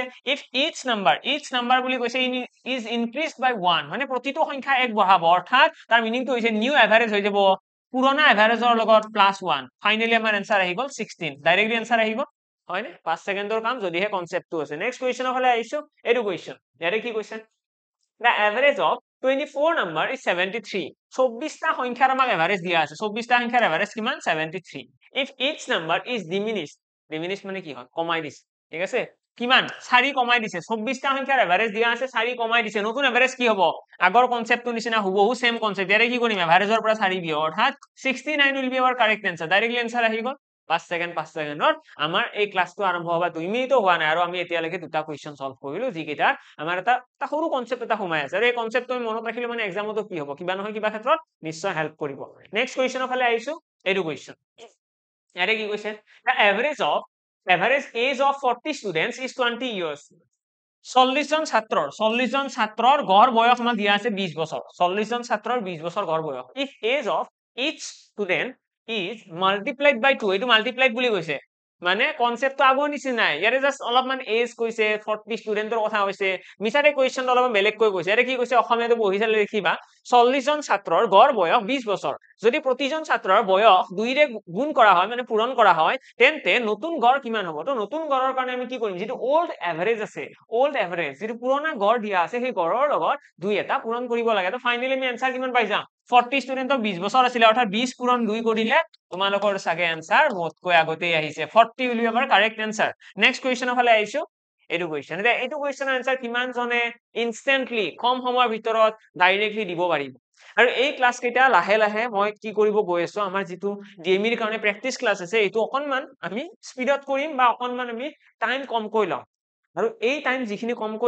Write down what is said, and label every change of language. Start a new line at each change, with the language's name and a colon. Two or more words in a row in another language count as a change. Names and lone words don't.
English: if each number
Assamese: বুলি কৈছে
English: is increased by 1
Assamese: মানে প্ৰতিটো সংখ্যা এক বঢ়াব অৰ্থাৎ তাৰ মিনিংটো হৈছে
English: new average
Assamese: হৈ যাব পুৰণা এভাৰেজৰ লগত +1 ফাইনালি আমাৰ आंसर আহি গল 16 ডাইৰেক্টলি आंसर আহি গল হয় নে 5 সেকেন্ডৰ কাম যদি হে কনসেপ্টটো আছে নেক্সট কোৱেশ্চনৰ ফালে আহিছো এটো কোৱেশ্চন ইয়াৰে কি কোৱেশ্চন
English: the average of 24 number is 73
Assamese: 24টা সংখ্যাৰ আমাক এভাৰেজ দিয়া আছে 24টা সংখ্যাৰ এভাৰেজ কিমান 73
English: if each number is diminished
Assamese: মানে কি হয় কমাই দিছে ঠিক আছে কিমান 4 কমাই দিছে 24টা সংখ্যাৰ এভাৰেজ দিয়া আছে 4 কমাই দিছে নতুন এভাৰেজ কি হ'ব আগৰ কনসেপ্টটো নিচিনা হুবহু
English: same concept
Assamese: ইয়াৰে কি কৰিম এভাৰেজৰ পৰা 4 বিয়োগ অৰ্থাৎ
English: 69 will be our correct answer
Assamese: ডাইৰেক্টলি आंसर আহি গল 5 সেকেন্ডৰ আমাৰ এই ক্লাছটো আৰম্ভ হবা 2 মিনিটও হোৱা নাই আৰু আমি এতিয়ালৈকে দুটা কোৱেশ্চন সলভ কৰিলো যি কেইটা আমাৰ এটা সৰু কনসেপ্ট এটা সোমাই আছে আৰু এই কনসেপ্টটো মনত ৰাখিলে মানে এক্সামতো কি হ'ব কিবা নহয় কিবা ক্ষেত্ৰত নিশ্চয় হেল্প কৰিব নেক্সট কোৱেশ্চনৰ ফালে আহিছো এইটো কোৱেশ্চন ইয়াৰে কি কৈছে
English: the average age of 40 students is 20 years
Assamese: 40 জন ছাত্ৰৰ গড় বয়স আমাক দিয়া আছে 20 বছৰ 40 জন ছাত্ৰৰ 20 বছৰ গড় বয়স
English: if age of each student is multiplied by 2
Assamese: এটো মাল্টিপ্লাইড বুলি কৈছে মানে কনসেপ্টটো আগৰ নিচিনাই ইয়াৰে জাস্ট অলপমান এজ কৈছে 40 ষ্টুডেন্টৰ কথা কৈছে মিছাৰে কোৱেশ্চনটো অলপমান বেলেগ কৈ কৈছে ইয়াৰে কি কৈছে অসমীয়াটো বহি চালে লিখিবা 40 জন ছাত্ৰৰ গড় বয়স 20 বছৰ যদি প্ৰতিজন ছাত্ৰৰ বয়স 2 ৰে গুণ কৰা হয় মানে পূৰণ কৰা হয় তেন্তে নতুন গড় কিমান হ'ব তো নতুন গড়ৰ কাৰণে আমি কি কৰিম যেটো
English: old average
Assamese: আছে
English: old average
Assamese: যেটো পুৰণা গড় দিয়া আছে সেই গড়ৰ লগত 2 এটা পূৰণ কৰিব লাগে তো ফাইনালি আমি आंसर কিমান পাই যাম 40 ষ্টুডেন্টৰ 20 বছৰ আছিল অৰ্থাৎ 20 পূৰণ 2 কৰিলে তোমালোকৰ সাগে आंसर মোতকৈ আগতেই আহিছে
English: 40 will be our correct answer next question
Assamese: ফালে আহিছো এইটো কোৱেশ্চন এটা এইটো কোৱেশ্চনৰ आंसर কিমান জনে ইনস্ট্যান্টলি কম সময়ৰ ভিতৰত ডাইৰেক্টলি দিব পাৰিব আৰু এই ক্লাছ কেইটা লাহে লাহে মই কি কৰিব গৈ আছো আমাৰ যেটো ডিএমইৰ কাৰণে
English: practice class
Assamese: আছে এইটো অকনমান আমি স্পিডত কৰিম বা অকনমান আমি টাইম কম কৈ লম আৰু এই টাইম যিখিনি কম কৈ